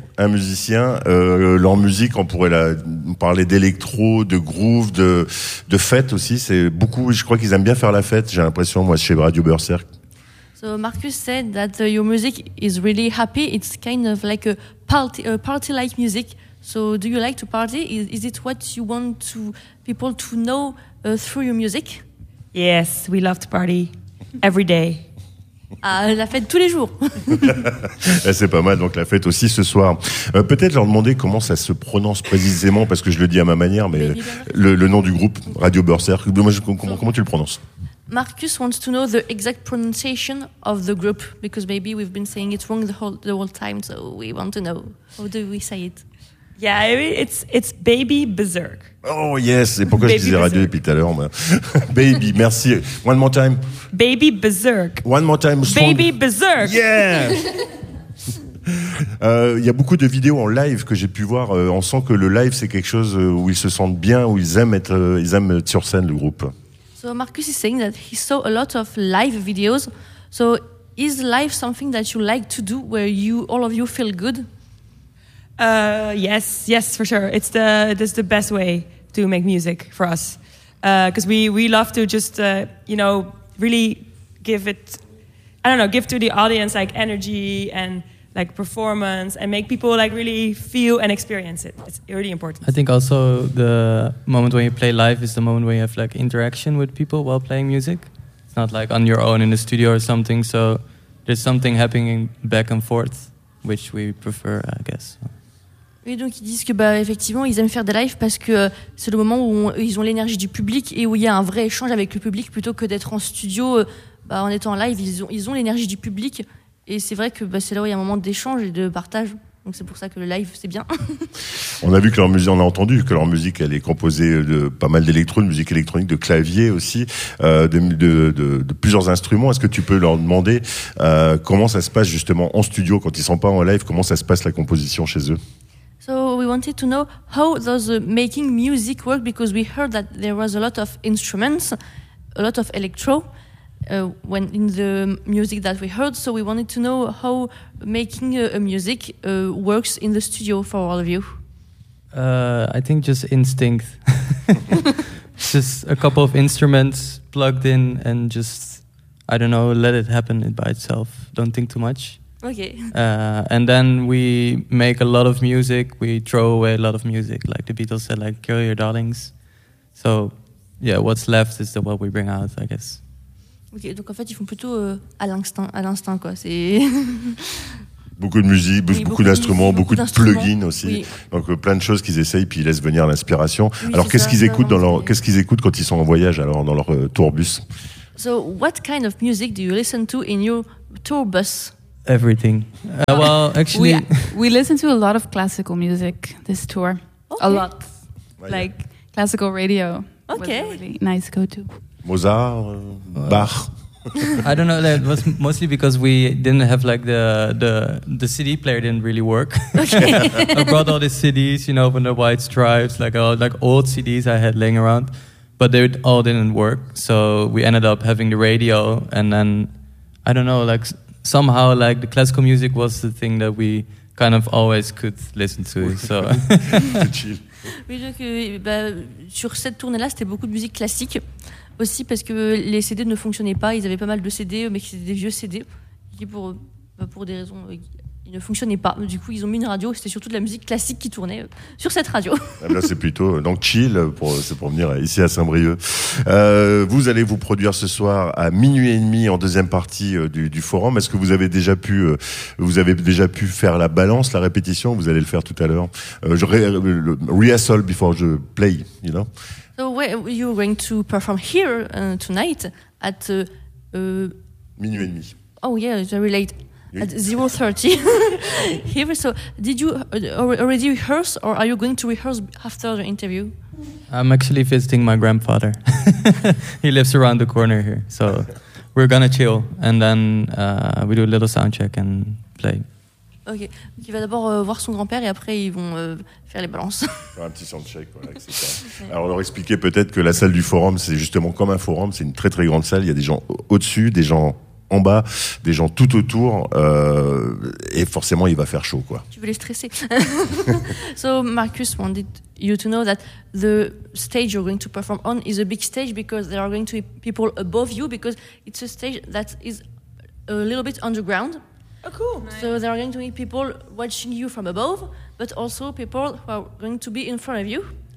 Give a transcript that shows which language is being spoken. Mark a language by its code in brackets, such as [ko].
[fr] Un musicien, leur musique, on pourrait parler d'électro, de groove, de fête aussi. C'est beaucoup, je crois qu'ils aiment bien faire la fête, j'ai l'impression, moi, chez Radio Berserk. [en] So Marcus said that your music is really happy. It's kind of like a party-like music. So do you like to party? Is it what you want to people to know through your music? Yes, we love to party every day. [fr] La fête tous les jours. C'est pas mal, donc la fête aussi ce soir. Peut-être leur demander comment ça se prononce précisément, parce que je le dis à ma manière, mais le nom du groupe, Radio Berserk, comment tu le prononces? [en] Marcus wants to know the exact pronunciation of the group, because maybe we've been saying it wrong the whole time, so we want to know. How do we say it? Yeah, it's Baby Berserk. Oh yes, [fr] et pourquoi Baby je disais radio Berserk depuis tout à l'heure, mais... [en] Baby, [fr] merci. [en] One more time. Baby Berserk. One more time. Strong. Baby Berserk. Yeah. [fr] Il y a beaucoup de vidéos en live que j'ai pu voir. On sent que le live, c'est quelque chose où ils se sentent bien, où ils aiment être sur scène, le groupe. [en] So Marcus is saying that he saw a lot of live videos. So is live something that you like to do, where you all of you feel good? Yes, for sure. It's the best way to make music for us, because we love to just really give it. I don't know, give to the audience like energy and like performance and make people like really feel and experience it. It's really important. I think also the moment when you play live is the moment when you have like interaction with people while playing music. It's not like on your own in the studio or something. So there's something happening back and forth, which we prefer, I guess. [fr] Oui, donc ils disent que bah effectivement ils aiment faire des lives parce que c'est le moment où ils ont l'énergie du public et où il y a un vrai échange avec le public plutôt que d'être en studio. Bah en étant en live, ils ont l'énergie du public et c'est vrai que bah c'est là où il y a un moment d'échange et de partage. Donc c'est pour ça que le live c'est bien. On a vu que leur musique, on a entendu que leur musique elle est composée de pas mal d'électro, de musique électronique, de claviers aussi, de plusieurs instruments. Est-ce que tu peux leur demander comment ça se passe justement en studio quand ils sont pas en live, comment ça se passe la composition chez eux? [en] So we wanted to know how does making music work, because we heard that there was a lot of instruments, a lot of electro when in the music that we heard. So we wanted to know how making a music works in the studio for all of you. I think just instinct. Just a couple of instruments plugged in and just, I don't know, let it happen by itself. Don't think too much. Okay. And then we make a lot of music. We throw away a lot of music, like the Beatles said, like "Kill Your Darlings." So, yeah, what's left is what we bring out, I guess. [fr] Okay, donc en fait, ils font plutôt à l'instant, quoi. C'est beaucoup de musique, beaucoup d'instruments, beaucoup de plugins aussi. Oui. Donc plein de choses qu'ils essayent, puis ils laissent venir l'inspiration. Oui, alors, qu'est-ce qu'ils écoutent quand ils sont en voyage, alors dans leur tourbus? [en] So, what kind of music do you listen to in your tour bus? Everything. Well, actually, we listen to a lot of classical music this tour. Okay. A lot, like classical radio. Okay, was a really nice go-to. Mozart, Bach. I don't know. That was mostly because we didn't have like the CD player didn't really work. Okay. I brought all the CDs, you know, from the White Stripes, like old CDs I had laying around, but they all didn't work. So we ended up having the radio, and then I don't know, like. Somehow, like the classical music was the thing that we kind of always could listen to. So. [fr] Oui, donc sur cette tournée-là, c'était beaucoup de musique classique aussi parce que les CD ne fonctionnaient pas. Ils avaient pas mal de CD, mais c'était des vieux CD qui, pour des raisons il ne fonctionnait pas. Du coup, ils ont mis une radio. C'était surtout de la musique classique qui tournait sur cette radio. Là, c'est plutôt donc chill pour venir ici à Saint-Brieuc. Vous allez vous produire ce soir à minuit et demi en deuxième partie du forum. Est-ce que vous avez déjà pu faire la balance, la répétition? Vous allez le faire tout à l'heure. [en] Rehearsal before [fr] je [en] play, you know. So where you going to perform here tonight at [fr] minuit et demi? [en] Oh yeah, very late. At 0:30 here. So, did you already rehearse, or are you going to rehearse after the interview? I'm actually visiting my grandfather. He lives around the corner here, so we're gonna chill and then we do a little sound check and play. [fr] Okay, donc il va d'abord voir son grand-père et après ils vont faire les balances. Un petit sound check, voilà, etc. Ouais. Alors on leur expliquait peut-être que la salle du forum, c'est justement comme un forum, c'est une très très grande salle. Il y a des gens au-dessus, des gens en bas, des gens tout autour, et forcément il va faire chaud, quoi. Tu veux les stresser. [en] So Marcus wanted you to know that the stage you're going to perform on is a big stage because there are going to be people above you because it's a stage that is a little bit underground. Oh cool. So there are going to be people watching you from above, but also people who are going to be in front of you.